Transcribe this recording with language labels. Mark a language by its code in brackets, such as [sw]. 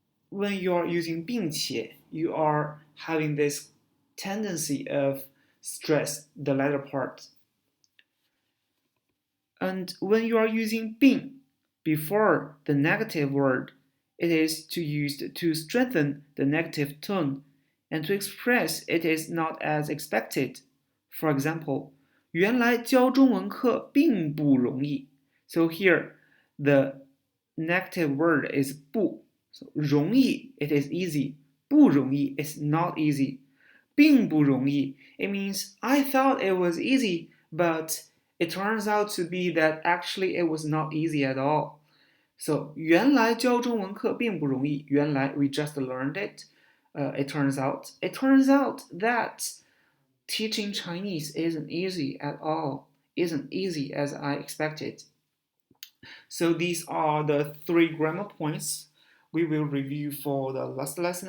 [en] When you are using 并且, you are having this tendency of stress the latter part. And when you are using 并 before the negative word, it is to use to strengthen the negative tone and to express it is not as expected. For example, [zh] 原来教中文课并不容易. [en] So here, the negative word is 不. So 容易, it is easy. 不容易 is not easy. 并不容易, it means I thought it was easy, but it turns out to be that actually it was not easy at all. So [zh] 原来教中文课并不容易. [en] 原来 we just learned it. It turns out that teaching Chinese isn't easy at all. Isn't easy as I expected. So these are the 3 grammar points we will review for the last lesson.